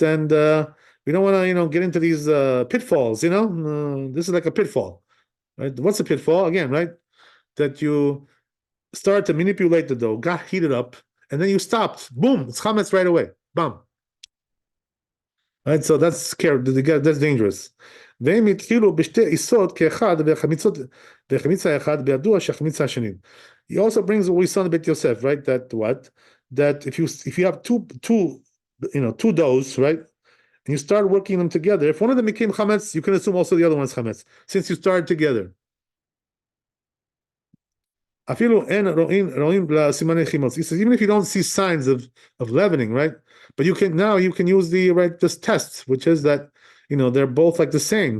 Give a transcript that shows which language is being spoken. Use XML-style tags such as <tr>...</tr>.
<en>And we don't want to, get into these pitfalls, this is like a pitfall, right? What's a pitfall? Again, right? That you start to manipulate the dough, got heated up, and then you stopped. Boom, it's chametz right away. Bam. Right, so that's scary. That's dangerous.</en> <he>והם התחילו בשתי עיסות כאחד, והחמיצה האחד בידוע שהחמיצה השני.</he> <en>He also brings what we saw in Bet Yosef, right? That if you have two doughs, right, and you start working them together, if one of them became chametz, you can assume also the other one's chametz, since you started together.</en> <he>אפילו אין רואים לסימני חימוץ.</he> <en>He says, even if you don't see signs of leavening, right? But you can use this test, which is that, they're both like the same.</en>